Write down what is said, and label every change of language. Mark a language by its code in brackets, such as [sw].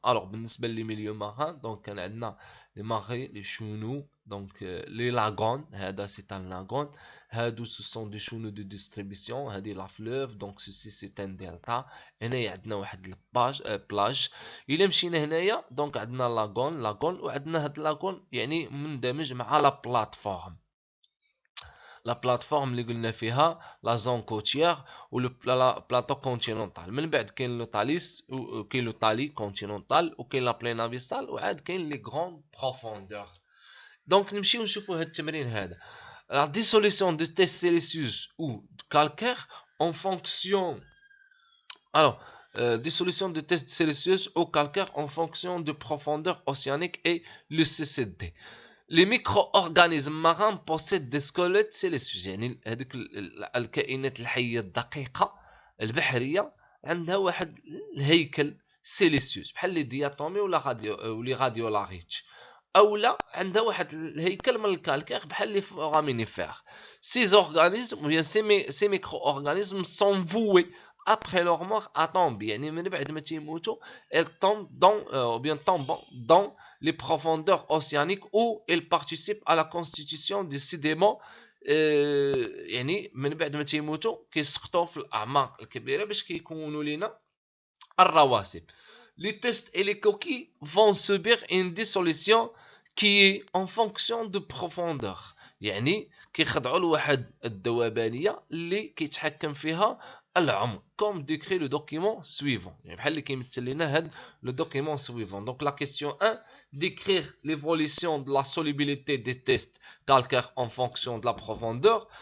[fr] Alors, [ar] بالنسبة [fr] les milieux marins, donc on a les marais, les chenaux, donc les lagons, c'est un lagon. Ce sont des chenaux de distribution, la fleuve, donc ceci c'est un delta. [ar] هنا عندنا واحد الباج بلاج. إلا مشينا هنايا donc عندنا لاغون وعندنا هاد لاغون يعني مندمج مع لا بلاتفورم. لا بلاتفورم اللي قلنا فيها لا زون كوتيير و لا بلاطو كونتينونتال. من بعد كاين لو تاليس وكاين لو تالي كونتينونتال وكاين لا بلين ابيسال وعاد كاين لي غران بروفوندور. دونك نمشيو نشوفوا هاد التمرين هذا. لا ديسوليسيون دو تيست سيليسيوس او كالكير [fr] en fonction. Alors, dissolution de test siliceuse au calcaire en fonction de profondeur océanique et le CCD. Les micro-organismes marins possèdent des squelettes siliceeux. [ar] يعني هذيك الكائنات الحية الدقيقة البحرية عندها واحد الهيكل سيليسيوس بحال لي دياتومي ولا غاديولاريتش، اولا عندها واحد الهيكل من الكالكير بحال لي فورامينيفير. [fr] Ces organismes ou bien ces micro-organismes sont voués après leur mort à tomber. [ar] يعني من بعد ما تيموتوا [fr] elles tombent dans les profondeurs océaniques où elles participent à la constitution des sédiments. [ar] يعني من بعد ما تيموتوا كيسقطوا في الاعماق الكبيره باش كيكونوا لنا الرواسب. [fr] Les tests et les coquilles vont subir une dissolution qui est en fonction de profondeur. [ar] يعني كيخضعوا لواحد الذوبانيه اللي كيتحكم فيها العمق [fr] comme décrit le document suivant. [ar] يعني بحال اللي كيمثل لنا هاد [fr] le document suivant. Donc la question 1, décrire l'évolution de la solubilité des tests calcaires en fonction de la profondeur.